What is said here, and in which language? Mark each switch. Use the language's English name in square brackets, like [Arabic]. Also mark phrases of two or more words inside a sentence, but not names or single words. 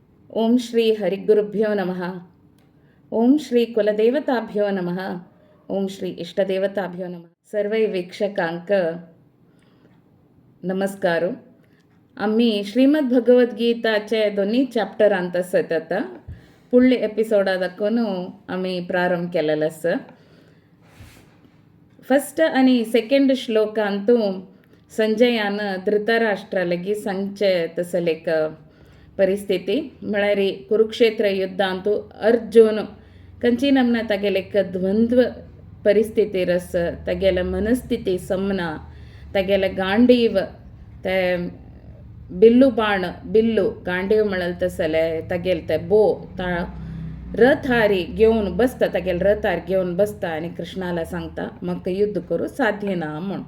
[Sanskrit] ॐ श्री हरिगुरुभ्यो नमः. ॐ श्री कुलदेवताभ्यो नमः. ॐ श्री इष्टदेवताभ्यो नमः. [Konkani] सर्वै वीक्षकांक नमस्कार. आम्ही श्रीमद भगवद्गीताचे दोन्ही चॅप्टर ಅಂತ सतत पुढले एपिसोड दाखवून आम्ही प्रारंभ केलेला आसा. फर्स्ट आणि सेकंड श्लोक ಅಂತೂ संजयान धृतराष्ट्रालगी सांगचे तसं लेख परिस्थिती म्हळ्यार कुरुक्षेत्र युद्ध ಅಂತೂ अर्जुन कंची नमना तगेलेक द्वंद्व परिस्थिती रस तगेला मनस्थिती समना तगेला गांडीव ते बिल्लू बाण बिल्लू गांडीव म्हळ्यार तसले तगेल ते बो रथ हारी घेवन बसता तगेल रथ हार घेवन बसता आनी कृष्णाला सांगता म्हाका युद्ध करूं साध्य ना म्हूण.